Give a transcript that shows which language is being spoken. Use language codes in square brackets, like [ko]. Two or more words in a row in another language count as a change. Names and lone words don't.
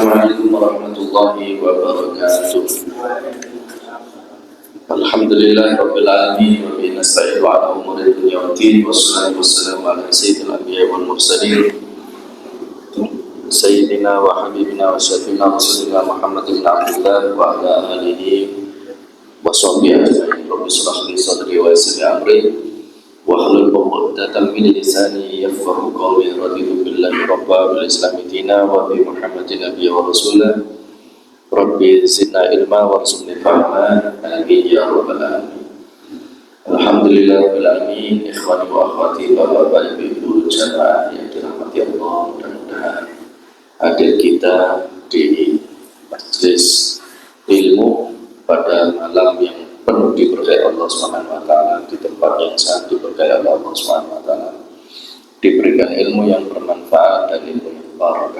[ar] السلام عليكم ورحمة الله وبركاته. الحمد لله رب العالمين وبه نستعين على أمور الدنيا والدين والصلاة والسلام على سيد الأنبياء والمرسلين سيدنا وحبيبنا وشفيعنا رسولنا محمد بن عبد الله وعلى آله وصحبه أجمعين. رب اشرح لي صدري ويسر لي أمري واحلل عقدة من لساني يفقهوا قولي. رضيت بالله ربا وبالإسلام دينا وبمحمد نبيا ورسولا. رب زدنا علما وارزقني فهما. آمين يا رب العالمين. الحمد لله رب العالمين. إخواني وأخواتي, [id] bapak-bapak, ibu jamaah yang dirahmati Allah, mudah-mudahan hadir kita di majelis ilmu pada malam yang penuh diberkahi Allah [ar] سبحانه وتعالى, [id] di tempat yang sangat diberkahi Allah [ar] سبحانه وتعالى, [id] diberikan ilmu yang bermanfaat dan ilmu yang barakah.